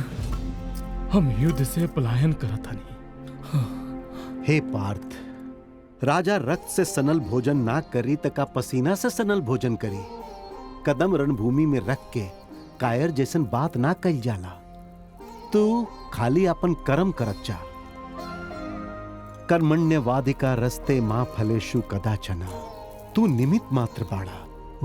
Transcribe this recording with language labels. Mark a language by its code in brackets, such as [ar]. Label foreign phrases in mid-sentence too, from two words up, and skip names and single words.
[bho] हम युद्ध से पलायन करत हनी। हे पार्थ, राजा रक्त से सनल भोजन ना करी तका पसीना से सनल भोजन करी। कदम रणभूमि में रख के कायर जैसन बात ना कही जाला। तू खाली अपन कर्म करत जा। [sa] कर्मण्यवादिका रस्ते मां फलेषु कदाचन। [bho] तू निमित्त मात्र बाड़ा।